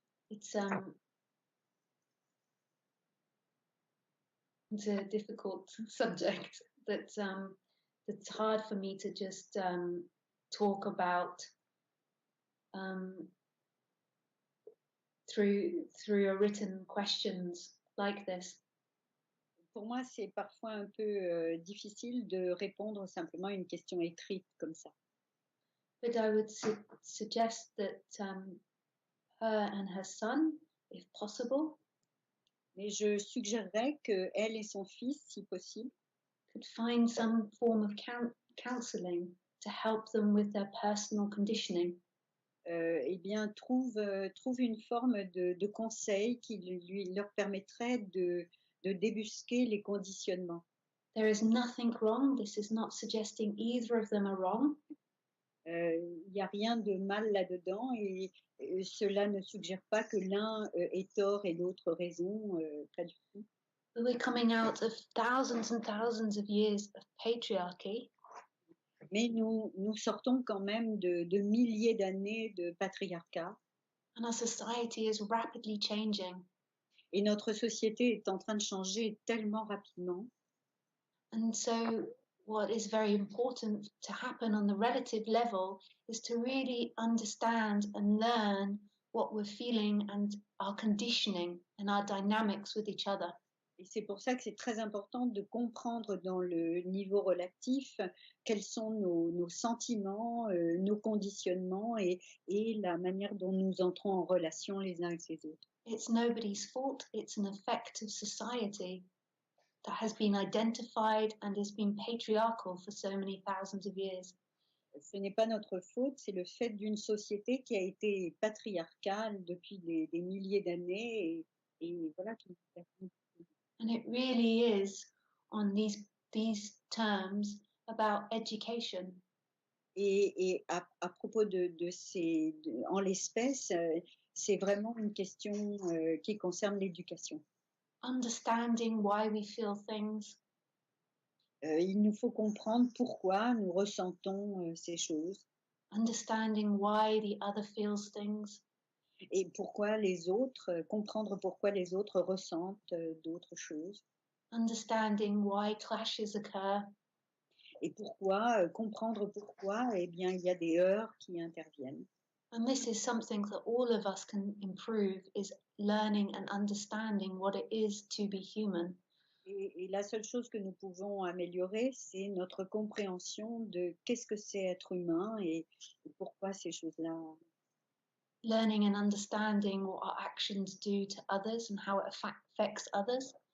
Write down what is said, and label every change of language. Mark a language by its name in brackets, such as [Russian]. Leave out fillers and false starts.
[English] It's a difficult subject that it's hard for me to just talk about through a written questions like this. [French] Pour moi, c'est parfois un peu difficile de répondre simplement à une question écrite comme ça. [English] But I would suggest that her and her son, if possible, [French] mais je suggérerais que elle et son fils, si possible, [English] could find some form of counseling to help them with their personal conditioning. [French] Eh bien, trouve une forme de conseil qui leur permettrait de débusquer les conditionnements. [English] There is nothing wrong. This is not suggesting either of them are wrong. [French] Il n'y a rien de mal là-dedans et cela ne suggère pas que l'un ait tort et l'autre raison, pas du tout. [English] We're coming out of thousands and thousands of years of patriarchy. [French] Mais nous sortons quand même de milliers d'années de patriarcat. [English] And our society is rapidly changing. [French] Et notre société est en train de changer tellement rapidement. [English] And so what is very important to happen on the relative level is to really understand and learn what we're feeling and our conditioning and our dynamics with each other. [French] Et c'est pour ça que c'est très important de comprendre dans le niveau relatif quels sont nos sentiments, nos conditionnements et la manière dont nous entrons en relation les uns avec les autres. [English] It's nobody's fault. It's an effect of society that has been identified and has been patriarchal for so many thousands of years. [French] Ce n'est pas notre faute, c'est le fait d'une société qui a été patriarcale depuis des milliers d'années et voilà. [English] And it really is on these terms about education. [French] Et à propos en l'espèce, c'est vraiment une question qui concerne l'éducation. [English] Understanding why we feel things. [French] Il nous faut comprendre pourquoi nous ressentons ces choses. [English] Understanding why the other feels things. [French] Et pourquoi les autres, comprendre pourquoi les autres ressentent d'autres choses. [English] understanding why clashes occur, [French] Et pourquoi, comprendre pourquoi, eh bien, il y a des heurts qui interviennent. [English] and this is something that all of us can improve, is learning and understanding what it is to be human. [French] Et la seule chose que nous pouvons améliorer, c'est notre compréhension de qu'est-ce que c'est être humain et pourquoi ces choses-là. [English] Learning and understanding what our actions do to others and how it affects others,